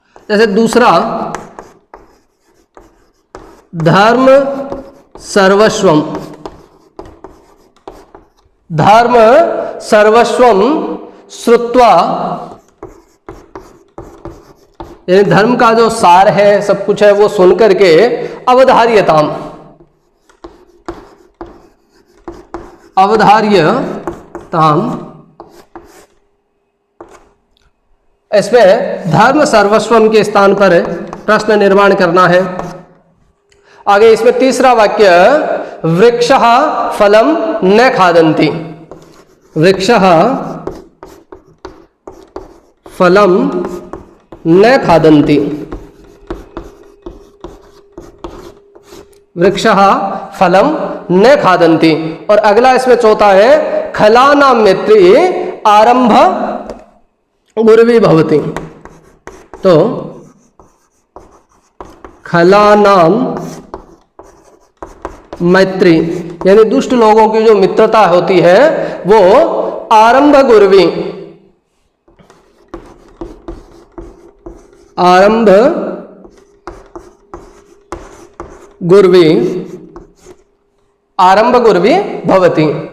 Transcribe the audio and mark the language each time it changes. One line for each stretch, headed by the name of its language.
Hindi: जैसे दूसरा,
Sanskrit: धर्म सर्वस्वम, धर्म सर्वस्वम श्रुत्वा,
Hindi: यानी धर्म का जो सार है, सब कुछ है, वो सुन करके अवधार्यताम, अवधार्यताम, इसमें धर्म सर्वस्वम के स्थान पर प्रश्न निर्माण करना है।
Sanskrit: आगे इसमें तीसरा वाक्य, वृक्षः फलम न खादन्ति, वृक्षः फलम न खादन्ति, वृक्षः फलम न खादन्ति।
Hindi: और अगला इसमें चौथा है,
Sanskrit: खलानां मैत्री आरंभ गुर्वी भवति,
Hindi: तो खलानां मैत्री यानी दुष्ट लोगों की जो मित्रता होती है वो
Sanskrit: आरंभ गुर्वी, आरंभ गुर्वी, आरंभ गुर्वी भवति।